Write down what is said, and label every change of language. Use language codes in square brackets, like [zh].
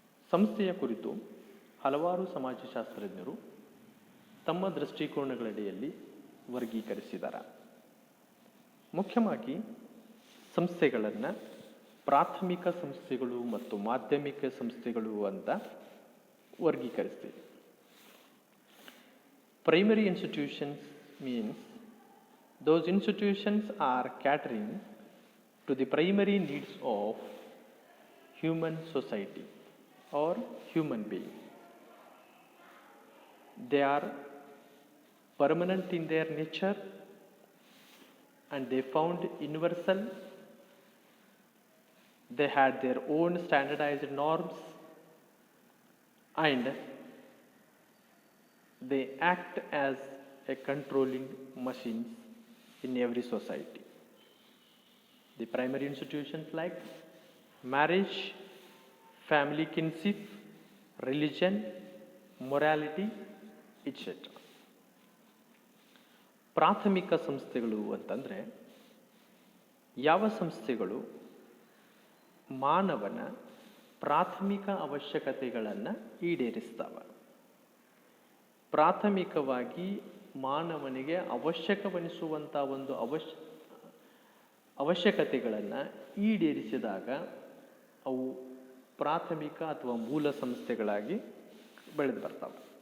[kn] ಸಂಸ್ಥೆಯ ಕುರಿತು ಹಲವಾರು ಸಮಾಜಶಾಸ್ತ್ರಜ್ಞರು ತಮ್ಮ ದೃಷ್ಟಿಕೋನಗಳಡಿಯಲ್ಲಿ ವರ್ಗೀಕರಿಸಿದ್ದಾರೆ. ಮುಖ್ಯವಾಗಿ ಸಂಸ್ಥೆಗಳನ್ನು ಪ್ರಾಥಮಿಕ ಸಂಸ್ಥೆಗಳು ಮತ್ತು ಮಾಧ್ಯಮಿಕ ಸಂಸ್ಥೆಗಳು ಅಂತ ವರ್ಗೀಕರಿಸ್ತೀವಿ. [en] Primary institutions means those institutions are catering to the primary needs of human society or human being. They are permanent in their nature and they found universal. They had their own standardized norms and they act as a controlling machines in every society. The primary institutions like marriage, family kinship, religion, morality, etc. [kn] ಪ್ರಾಥಮಿಕ ಸಂಸ್ಥೆಗಳು ಅಂತಂದರೆ ಯಾವ ಸಂಸ್ಥೆಗಳು ಮಾನವನ ಪ್ರಾಥಮಿಕ ಅವಶ್ಯಕತೆಗಳನ್ನು ಈಡೇರಿಸ್ತವೆ. ಪ್ರಾಥಮಿಕವಾಗಿ ಮಾನವನಿಗೆ ಅವಶ್ಯಕವೆನಿಸುವಂಥ ಒಂದು ಅವಶ್ಯಕತೆಗಳನ್ನು ಈಡೇರಿಸಿದಾಗ ಅವು ಪ್ರಾಥಮಿಕ ಅಥವಾ ಮೂಲ ಸಂಸ್ಥೆಗಳಾಗಿ ಬೆಳೆದು ಬರ್ತವೆ.